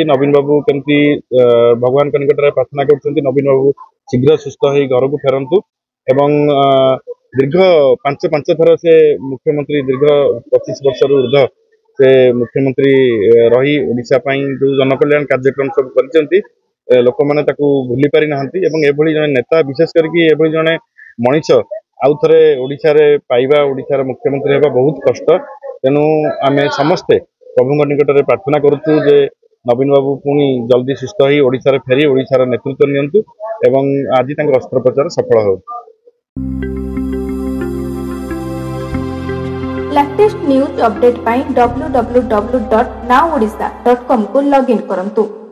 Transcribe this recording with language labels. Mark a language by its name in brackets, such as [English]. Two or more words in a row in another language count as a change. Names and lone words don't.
[Odia] ନବୀନ ବାବୁ କେମିତି ଭଗବାନଙ୍କ ନିକଟରେ ପ୍ରାର୍ଥନା କରୁଛନ୍ତି ନବୀନ ବାବୁ ଶୀଘ୍ର ସୁସ୍ଥ ହୋଇ ଘରକୁ ଫେରନ୍ତୁ ଏବଂ ଦୀର୍ଘ ପାଞ୍ଚ ଥର ସେ ମୁଖ୍ୟମନ୍ତ୍ରୀ, ଦୀର୍ଘ 25 ବର୍ଷରୁ ଉର୍ଦ୍ଧ୍ୱ ସେ ମୁଖ୍ୟମନ୍ତ୍ରୀ ରହି ଓଡ଼ିଶା ପାଇଁ ଯେଉଁ ଜନକଲ୍ୟାଣ କାର୍ଯ୍ୟକ୍ରମ ସବୁ କରିଛନ୍ତି ଲୋକମାନେ ତାକୁ ଭୁଲି ପାରି ନାହାନ୍ତି ଏବଂ ଏଭଳି ଜଣେ ନେତା, ବିଶେଷ କରିକି ଏଭଳି ଜଣେ ମଣିଷ ଆଉ ଥରେ ଓଡ଼ିଶାରେ ପାଇବା, ଓଡ଼ିଶାର ମୁଖ୍ୟମନ୍ତ୍ରୀ ହେବା ବହୁତ କଷ୍ଟ। ତେଣୁ ଆମେ ସମସ୍ତେ ପ୍ରଭୁଙ୍କ ନିକଟରେ ପ୍ରାର୍ଥନା କରୁଛୁ ଯେ ନବୀନ ବାବୁ ପୁଣି ଜଲ୍ଦି ସୁସ୍ଥ ହୋଇ ଓଡ଼ିଶାରେ ଫେରି ଓଡ଼ିଶାର ନେତୃତ୍ୱ ନିଅନ୍ତୁ ଏବଂ ଆଜି ତାଙ୍କର ଅସ୍ତ୍ରୋପଚାର ସଫଳ ହେଉ। [English] latest news update [Odia] ପାଇଁ www.nowodisha.com କୁ ଲଗଇନ କରନ୍ତୁ।